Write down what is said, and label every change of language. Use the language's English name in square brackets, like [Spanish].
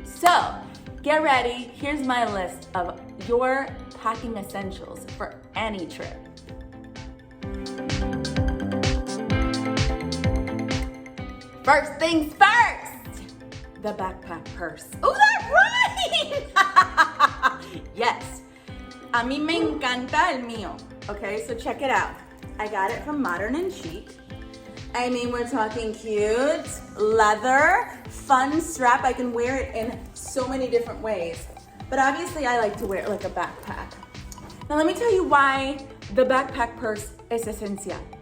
[English] So, get ready. Here's my list of your packing essentials for any trip. First things first, the backpack purse. Oh, that's right! [Spanish] Yes, a mí me encanta el mío. [English] Okay, so check it out. I got it from Modern and Chic. We're talking cute, leather, fun strap. I can wear it in so many different ways. But obviously I like to wear it like a backpack. Now let me tell you why the backpack purse [Spanish] es esencial.